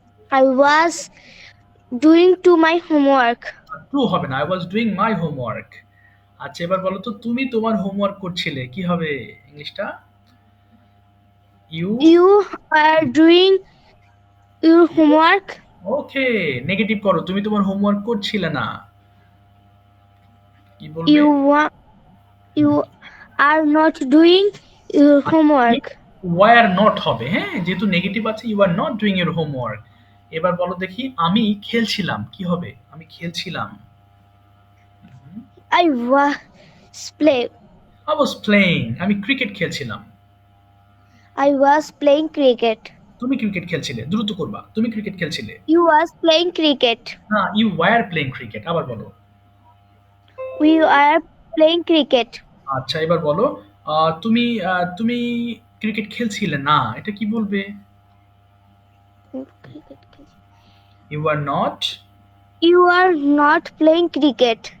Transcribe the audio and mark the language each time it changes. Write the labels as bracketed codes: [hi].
[en] I was doing to my homework. [bn] True হবে না, [en] I was doing my homework. [bn] আচ্ছা, এবার বলো তো তুমি তোমার হোমওয়ার্ক করছিলে, কি হবে ইংলিশটা? [en] You. You are doing your homework. [bn] Okay, negative করো, তুমি তোমার হোমওয়ার্ক করছিলে না, কি বলবে? [en] You are not doing your homework. [bn] Were not হবে, হ্যাঁ, যেহেতু নেগেটিভ আছে, [en] You are not doing your homework. [bn] এবার বলো দেখি, আমি খেলছিলাম, কি হবে? আমি খেলছিলাম। [en] I was play. I was playing. [bn] আমি ক্রিকেট খেলছিলাম। [en] I was playing cricket. [bn] তুমি ক্রিকেট খেলছিলে, দ্রুত করবা। তুমি cricket খেলছিলে। [en] You was playing cricket. [bn] না, [en] You were playing cricket. [bn] আবার বলো। [en] We are playing cricket. [bn] আচ্ছা, এবার বলো, তুমি তুমি ক্রিকেট খেলছিলে না, এটা কি বলবে? [en] You are not. You are not playing cricket.